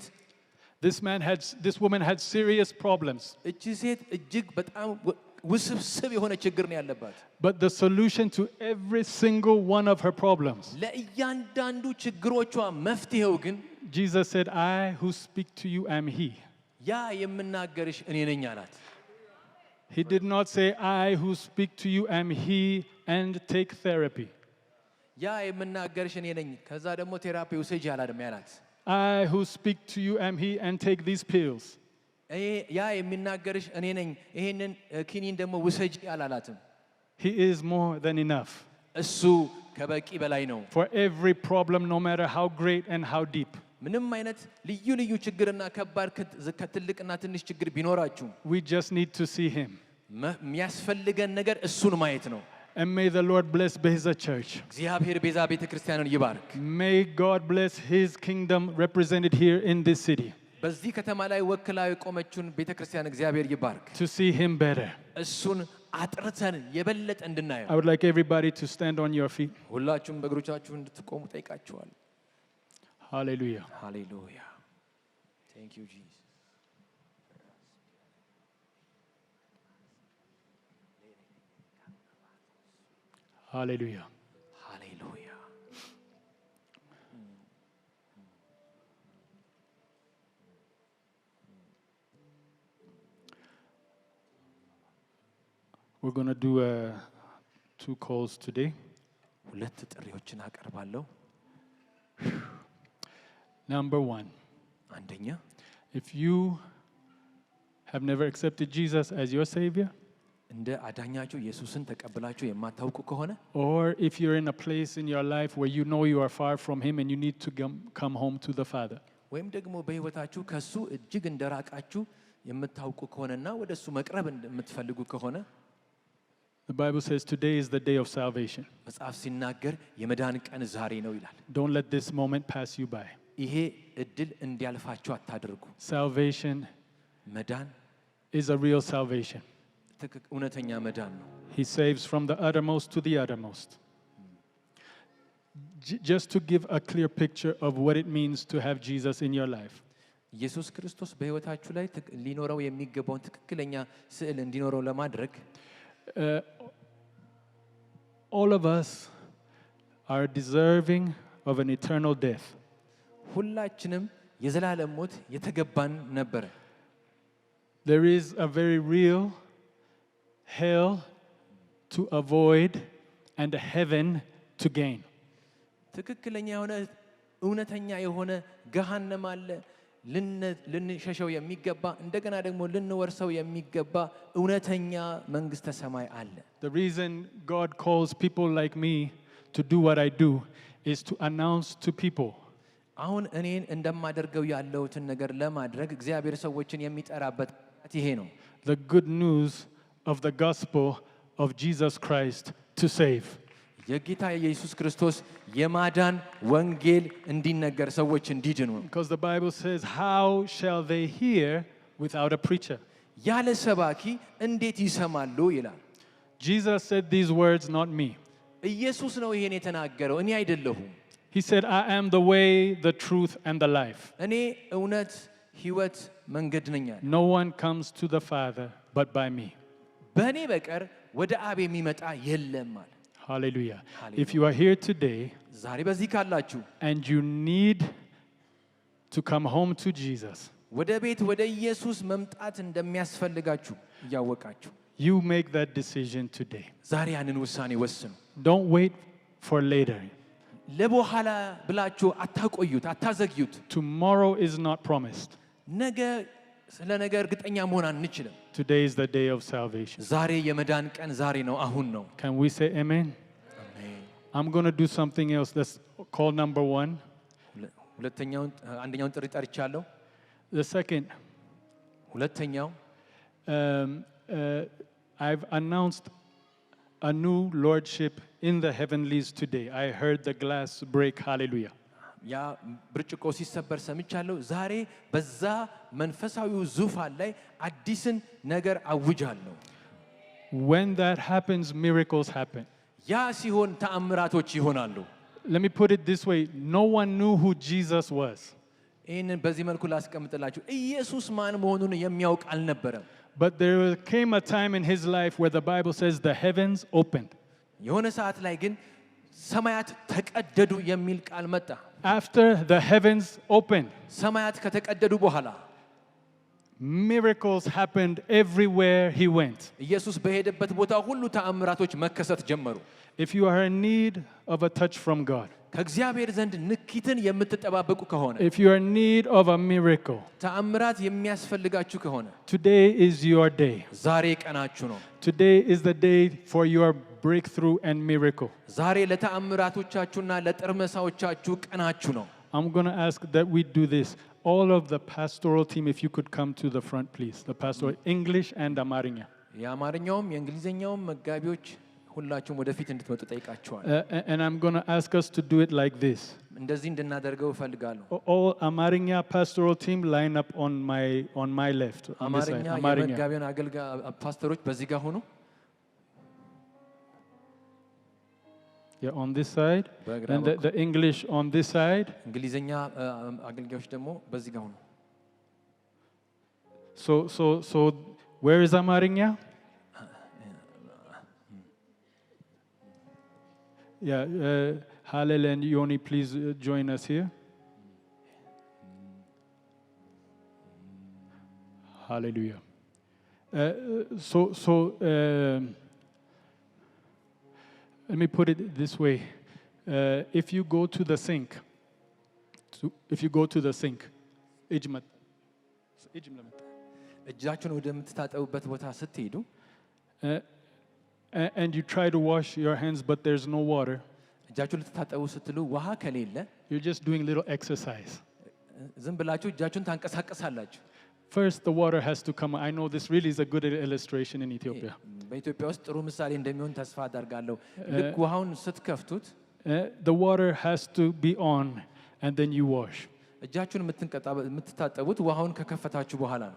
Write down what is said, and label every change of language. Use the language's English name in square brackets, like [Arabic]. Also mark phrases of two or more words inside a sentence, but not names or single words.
[English] This woman had serious problems. [Amharic] እቺ ሴት እጅግ በጣም ውስብስብ የሆነ ችግር ነው ያለባት። [English] But the solution to every single one of her problems, [Amharic] ለእያንዳንዱ ችግሮቿ መፍትሄው ግን [English] Jesus said, I who speak to you am he. [Amharic] ያ የምናገርሽ እኔ ነኝ አላት። [English] He did not say, I who speak to you am he and take therapy. [Amharic] ያ የምናገርሽ እኔ ነኝ ከዛ ደግሞ ቴራፒ ውሰጂ አላለም ያላት። [English] I who speak to you am he and take these pills. [Amharic] ያ የሚናገርሽ እኔ ነኝ ይሄንን ኪኒን ደግሞ ውሰጂ አላላትም። [English] He is more than enough. [Amharic] እሱ ከበቂ በላይ ነው። [English] For every problem, no matter how great and how deep. [Amharic] ምንም አይነት ልዩ ልዩ ችግርና ከባድ ከትልቅና ትንሽ ችግር ቢኖራችሁ [English] We just need to see him. [Amharic] የሚያስፈልገን ነገር እሱን ማየት ነው። [English] And may the Lord bless Beza Church. [Amharic] እግዚአብሔር ቤዛ ቤተክርስቲያንን ይባርክ። [English] May God bless his kingdom represented here in this city. [Amharic] በዚህ ከተማ ላይ ወክላ የቆመችውን ቤተክርስቲያን እግዚአብሔር ይባርክ። [English] To see him better. [Amharic] እሱን አጥርተን የበለጠ እንድናየው [English] I would like everybody to stand on your feet. [Amharic] ሁላችሁም በእግሮቻችሁ እንድትቆሙ ጠይቃችኋል። [English] Hallelujah. ሃሌሉያ Thank you Jesus. Hallelujah. [Amharic] ሃሌሉያ [English] We're going to do two calls today. [Amharic] ሁለት ጥሪዎችን አቀርባለሁ። [English] Number one, [Amharic] አንደኛ [English] if you have never accepted Jesus as your Savior, [Amharic] እንደ አዳኛችሁ ኢየሱስን ተቀብላችሁ የማታውቁ ከሆነ [English] or if you're in a place in your life where you know you are far from Him and you need to come home to the Father, [Amharic] ወይም ደግሞ በህይወታችሁ ከሱ እጅግ እንደራቃችሁ የምታውቁ ከሆነና ወደሱ መቅረብ እንደምትፈልጉ ከሆነ [English] the Bible says today is the day of salvation. [Amharic] መጽሐፍ ሲናገር የመዳን ቀን ዛሬ ነው ይላል። [English] Don't let this moment pass you by. [Amharic] ይሄ እድል እንዲያልፋችሁ አታድርጉ። [English] Salvation [Amharic] መዳን [English] is a real salvation. [Amharic] እውነተኛ መዳን ነው። [English] He saves from the uttermost to the uttermost. Just to give a clear picture of what it means to have Jesus in your life. [Amharic] ኢየሱስ ክርስቶስ በህይወታችሁ ላይ ሊኖረው የሚገባውን ትክክለኛ ስዕል እንዲኖረው ለማድረግ [English] all of us are deserving of an eternal death. [Amharic] ሁላችንም የዘላለም ሞት የተገባን ነበር። [English] There is a very real hell to avoid and a heaven to gain. [Amharic] ትክክለኛ የሆነ እውነተኛ የሆነ ገሃነም አለ ልንሸሸው የሚገባ እንደገና ደግሞ ልንወርሰው የሚገባ እውነተኛ መንግስተ ሰማይ አለ። [English] The reason God calls people like me to do what I do is to announce to people [Amharic] አሁን እኔን እንደማደርገው ያለውትን ነገር ለማድረግ እግዚአብሔር ሰዎችን የሚጠራበት ይሄ ነው። [English] The good news of the gospel of Jesus Christ to save. [Amharic] የጌታ ኢየሱስ ክርስቶስ የማዳን ወንጌል እንዲነገር ሰዎች እንዲድኑ። [English] Because the Bible says, how shall they hear without a preacher? [Amharic] ያለ ሰባኪ እንዴት ይሰማሉ ይላል። [English] Jesus said these words, not me. [Amharic] ኢየሱስ ነው ይሄን የተናገረው፣ እኔ አይደለሁም። [English] He said, I am the way, the truth, and the life. [Amharic] እኔ እውነት ሕይወት መንገድ ነኝ። [English] No one comes to the Father but by me. [Amharic] በእኔ በቀር ወደ አብ የሚመጣ የለም አለ። [English] Hallelujah. Hallelujah. If you are here today [Amharic] ዛሬ በዚህ ካላችሁ [English] and you need to come home to Jesus, [Amharic] ወደ ቤት ወደ ኢየሱስ መምጣት እንደሚያስፈልጋችሁ እያወቃችሁ [English] you make that decision today. [Amharic] ዛሬ ያንን ውሳኔ ወስኑ። [English] Don't wait for later. [Amharic] ለበኋላ ብላችሁ አታቆዩት፣ አታዘግዩት። [English] Tomorrow is not promised. [Amharic] ነገ ስለ ነገ እርግጠኛ መሆን አንችልም። [English] Today is the day of salvation. [Amharic] ዛሬ የመዳን ቀን ዛሬ ነው፣ አሁን ነው። [English] Can we say amen? [Amharic] አሜን። [English] I'm going to do something else. That's call number one. [Amharic] አንደኛውን ጥሪ ጠርቻለሁ። [English] The second, [Amharic] ሁለተኛው [English] I've announced a new lordship in the heavenlies today. I heard the glass break. Hallelujah. [Amharic] ያ ብርጭቆ ሲሰበር ሰምቻለሁ። ዛሬ በዛ መንፈሳዊው ዙፋን ላይ አዲስን ነገር አውጃለሁ። [English] When that happens, miracles happen. [Amharic] ያ ሲሆን ተአምራቶች ይሆናሉ። [English] Let me put it this way. No one knew who Jesus was. [Amharic] ይህንን በዚህ መልኩ ላስቀምጥላችሁ። ኢየሱስ ማን መሆኑን የሚያውቅ አልነበረም። [English] But there came a time in his life where the Bible says the heavens opened. [Amharic] የሆነ ሰዓት ላይ ግን ሰማያት ተቀደዱ የሚል ቃል መጣ። [English] After the heavens opened, [Amharic] ሰማያት ከተቀደዱ በኋላ [English] miracles happened everywhere he went. [Amharic] ኢየሱስ በሄደበት ቦታ ሁሉ ተአምራቶች መከሰት ጀመሩ። [English] If you are in need of a touch from God, [Amharic] ከእግዚአብሔር ዘንድ ንኪትን የምትጠባበቁ ከሆነ [English] if you are in need of a miracle, [Amharic] ተአምራት የሚያስፈልጋችሁ ከሆነ [English] today is your day. [Amharic] ዛሬ ቀናችሁ ነው። [English] Today is the day for your breakthrough and miracle. [Amharic] ዛሬ ለተአምራቶቻችሁና ለጥርመሳዎቻችሁ ቀናችሁ ነው። [English] I'm going to ask that we do this. All of the pastoral team, if you could come to the front, please. The pastoral English and Amarinya. [Amharic] የአማርኛውም የእንግሊዘኛውም መጋቢዎች ሁላችሁም ወደፊት እንድትመጡ ጠይቃችኋል። [English] And I'm going to ask us to do it like this. [Amharic] እንደዚህ እንድናደርገው እፈልጋለሁ። [English] All Amarinya pastoral team line up on my left. On this side. [Amharic] አማርኛ የመጋቢያን አገልጋይ ፓስተሮች በዚህ ጋር ሆኑ። [English] Yeah, on this side. And the English on this side. [Amharic] እንግሊዘኛ አገልጋዮች ደግሞ በዚህ ጋር ሆኑ። [English] So where is Amarinya? Yeah, Halel and Yoni, please join us here. Hallelujah. Let me put it this way. If you go to the sink, [Amharic] እጃችሁን ወደምትታጠቡበት ቦታ ስትሄዱ [English] and you try to wash your hands but there's no water, [Amharic] እጃችሁን ልትታጠቡ ስትሉ ውሃ ከሌለ [English] you're just doing little exercise. [Amharic] ዝም ብላችሁ እጃችሁን ታንቀሳቀሳላችሁ። [English] First, the water has to come. I know this really is a good illustration in Ethiopia. [Amharic] በኢትዮጵያ ውስጥ ጥሩ ምሳሌ እንደሚሆን ተስፋ አደርጋለሁ። ልክ ውሃውን ስትከፍቱት [English] the water has to be on and then you wash. [Amharic] እጃችሁን የምትታጠቡት ውሃውን ከከፈታችሁ በኋላ ነው።